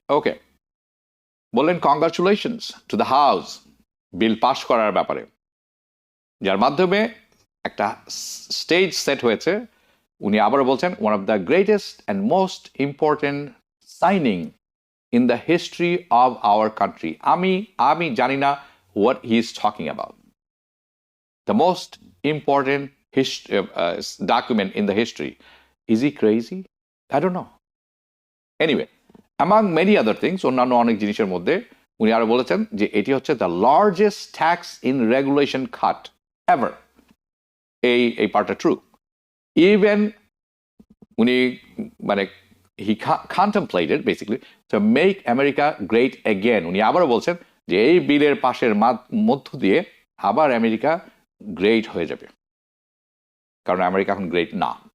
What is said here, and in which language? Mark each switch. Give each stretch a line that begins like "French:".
Bangla: ওকে, বললেন
English: congratulations to the house bill
Bangla: পাশ করার ব্যাপারে, যার মাধ্যমে একটা স্টেজ সেট হয়েছে। উনি আবারও বলছেন
English: One of the greatest and most important signing in the history of our country.
Bangla: আমি জানি না
English: What he is talking about. The most important document in the history. Is he crazy? I don't know. Anyway, among many other things,
Bangla: অন্যান্য অনেক জিনিসের মধ্যে উনি আরো বলেছেন যে এটি হচ্ছে
English: The largest tax in regulation cut ever.
Bangla: এই পার্টটা ট্রু।
English: Even উনি মানে he contemplated basically to make America great again.
Bangla: উনি আবারও বলছেন যে এই বিলের পাশের মধ্য দিয়ে আবার আমেরিকা গ্রেট হয়ে যাবে, কারণ আমেরিকা এখন গ্রেট না।